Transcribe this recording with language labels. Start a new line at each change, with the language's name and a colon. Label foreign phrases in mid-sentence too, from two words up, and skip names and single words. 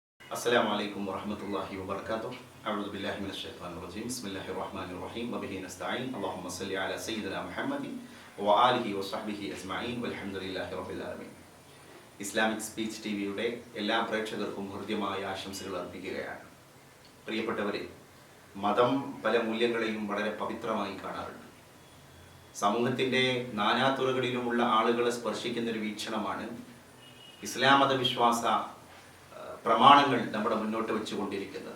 Arabic: السلام عليكم ورحمة الله وبركاته. أعوذ بالله من الشيطان الرجيم. بسم الله الرحمن الرحيم. وبه نستعين. اللهم صل على سيدنا محمد وآله وصحبه أجمعين والحمد لله رب العالمين.
Malayalam: ഇസ്ലാമിക് സ്പീച്ച് ടിവിയുടെ എല്ലാ പ്രേക്ഷകർക്കും ഹൃദ്യമായ ആശംസകൾ അർപ്പിക്കുകയാണ്. പ്രിയപ്പെട്ടവരെ, മതം പല മൂല്യങ്ങളെയും വളരെ പവിത്രമായി കാണാറുണ്ട്. സമൂഹത്തിൻ്റെ നാനാതുറകളിലുമുള്ള ആളുകളെ സ്പർശിക്കുന്ന ഒരു വീക്ഷണമാണ് ഇസ്ലാം മതവിശ്വാസ പ്രമാണങ്ങൾ നമ്മുടെ മുന്നോട്ട് വെച്ചുകൊണ്ടിരിക്കുന്നത്.